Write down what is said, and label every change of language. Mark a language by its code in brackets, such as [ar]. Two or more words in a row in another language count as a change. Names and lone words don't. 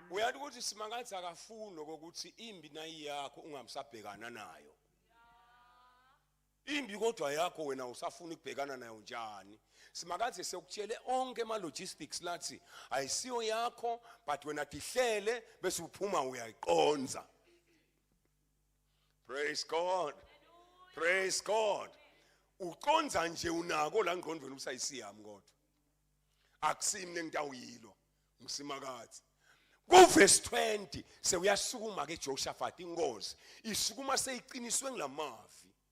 [ss] uyathi ukuthi Simakadze akafuni ukuthi imbi nayi yakho ungamsabhekana nayo. Imbi kodwa yakho wena usafuna ukubhekana nayo njani? Simakadze sekutshele onke ama logistics lathi ayisiyo yakho but wena dihlele bese uphuma uyayiqonza. [en] Praise God. Praise God. [ss] Uqonza nje unako la ngqondweni usayisiyami kodwa. Akusimne ngitawuyilo uSimakadze. Ku verse 20 sewuyasukuma ke Jehoshaphat inkosi. Isukuma seyiqiniswe ngilamavi.